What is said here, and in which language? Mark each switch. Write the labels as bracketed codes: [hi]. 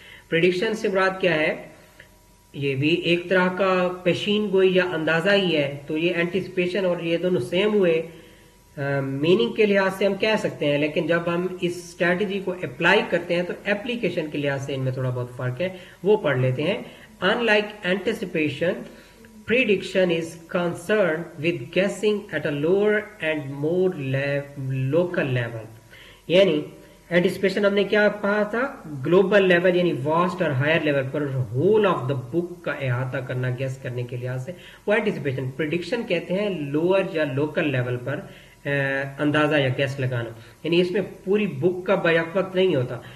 [ur] Prediction سے مراد کیا ہے؟ یہ بھی ایک طرح کا پیشین گوئی یا اندازہ ہی ہے. تو یہ اینٹیسپیشن اور یہ دونوں سیم ہوئے, میننگ کے لحاظ سے ہم کہہ سکتے ہیں, لیکن جب ہم اس اسٹریٹجی کو اپلائی کرتے ہیں تو اپلیکیشن کے لحاظ سے ان میں تھوڑا بہت فرق ہے, وہ پڑھ لیتے ہیں. [en] Unlike anticipation, prediction is concerned with guessing at a lower and more local level. [ur] یعنی اینٹیسپیشن ہم نے کیا پڑھا تھا؟ گلوبل لیول یعنی واسٹ اور higher level per whole of the بک کا احاطہ کرنا گیس کرنے کے لحاظ سے وہ اینٹیسپیشن. پریڈکشن کہتے ہیں لوور یا لوکل لیول پر اندازہ یا گیس لگانا, یعنی اس میں پوری بک کا بیک وقت نہیں ہوتا.